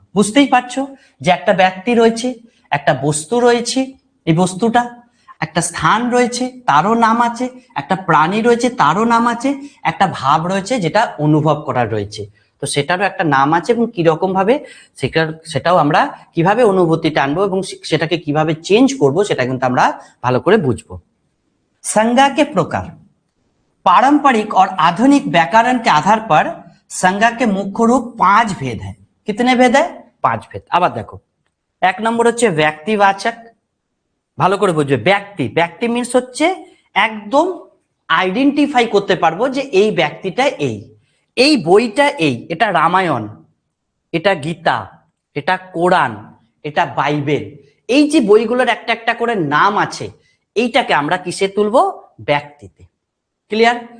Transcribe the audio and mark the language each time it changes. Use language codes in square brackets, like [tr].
[bn] বুঝতেই পারছো যে একটা ব্যক্তি রয়েছে, একটা বস্তু রয়েছে, এই বস্তুটা, একটা স্থান রয়েছে তারও নাম আছে, একটা প্রাণী রয়েছে তারও নাম আছে, একটা ভাব রয়েছে যেটা অনুভব করার রয়েছে, তো সেটারও একটা নাম আছে, এবং কিরকম ভাবে সেটাও আমরা কিভাবে অনুভূতিটা আনবো এবং সেটাকে কিভাবে চেঞ্জ করব সেটা কিন্তু আমরা ভালো করে বুঝবো। [hi] संज्ञा के प्रकार, पारंपरिक और आधुनिक व्याकरण के आधार पर संज्ञा के मुख्य रूप 5 भेद है। कितने भेद है, 5 भेद। [bn] আবার দেখো, এক নম্বর হচ্ছে ব্যক্তিবাচক, ভালো করে বুঝবে। ব্যক্তি, ব্যক্তি মিন্স হচ্ছে একদম আইডেন্টিফাই করতে পারবো যে এই ব্যক্তিটা এই বইটা এটা রামায়ণ, এটা গীতা, এটা কোরআন, এটা বাইবেল, এই যে বইগুলোর একটা একটা করে নাম আছে, এইটাকে আমরা কিসে তুলবো, ব্যক্তিতে। ক্লিয়ার?